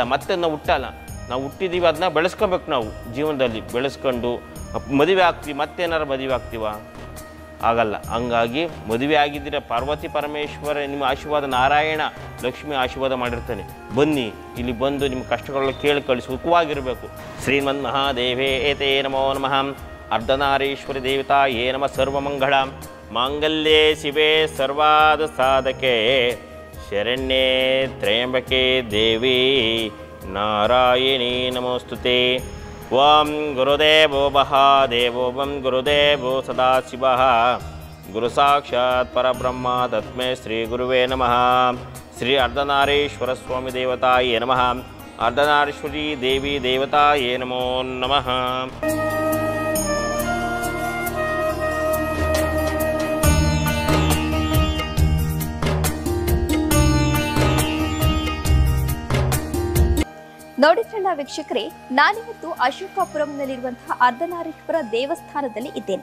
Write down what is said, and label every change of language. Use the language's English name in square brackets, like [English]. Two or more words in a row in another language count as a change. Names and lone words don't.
[Kannada] ಮತ್ತೆ ನಾವು ಹುಟ್ಟಲ್ಲ, ನಾವು ಹುಟ್ಟಿದ್ದೀವಿ, ಅದನ್ನ ಬೆಳೆಸ್ಕೊಬೇಕು. ನಾವು ಜೀವನದಲ್ಲಿ ಬೆಳೆಸ್ಕೊಂಡು ಮದುವೆ ಆಗ್ತೀವಿ, ಮತ್ತೇನಾರು ಮದುವೆ ಆಗ್ತೀವ? ಆಗಲ್ಲ. ಹಂಗಾಗಿ ಮದುವೆ ಆಗಿದ್ದೀರ, ಪಾರ್ವತಿ ಪರಮೇಶ್ವರ ನಿಮ್ಮ ಆಶೀರ್ವಾದ, ನಾರಾಯಣ ಲಕ್ಷ್ಮಿ ಆಶೀರ್ವಾದ ಮಾಡಿರ್ತಾನೆ. ಬನ್ನಿ, ಇಲ್ಲಿ ಬಂದು ನಿಮ್ಮ ಕಷ್ಟಗಳನ್ನು ಕೇಳ್ಕೊಳ್ಳಿ, ಸುಖವಾಗಿರಬೇಕು. [Sanskrit] ಶ್ರೀಮನ್ ಮಹಾದೇವೇ ಏತೇ ನಮೋ ನಮಃ. ಅರ್ಧನಾರೀಶ್ವರಿ ದೇವತಾ ಯೇ ನಮಃ. ಸರ್ವಮಂಗಳ ಮಾಂಗಲ್ಯೇ ಶಿವೆ ಸರ್ವಾದ ಸಾಧಕೆ ಶರಣ್ಯೇ ತ್ರ್ಯಂಬಕೆ ದೇವಿ ನಾರಾಯಣೀ ನಮೋಸ್ತುತೆ. ಓಂ ಗುರುದೇವೋ ಮಹಾದೇವೋ ಓಂ ಗುರುದೇವೋ ಸದಾಶಿವಃ. ಗುರು ಸಾಕ್ಷಾತ್ ಪರಬ್ರಹ್ಮ ತಸ್ಮೈ ಶ್ರೀ ಗುರುವೇ ನಮಃ. ಶ್ರೀ ಅರ್ಧನಾರೀಶ್ವರ ಸ್ವಾಮಿ ದೇವತಾಯೇ ನಮಃ. ಅರ್ಧನಾರೀಶ್ವರಿ ದೇವಿ ದೇವತಾಯೇ ನಮೋ ನಮಃ. [Kannada] ನೋಡಿದ್ರಲ್ಲ ವೀಕ್ಷಕರೇ, ನಾನಿವತ್ತು ಅಶೋಕಾಪುರಂನಲ್ಲಿರುವಂತಹ ಅರ್ಧನಾರೀಶ್ವರ ದೇವಸ್ಥಾನದಲ್ಲಿ ಇದ್ದೇನೆ.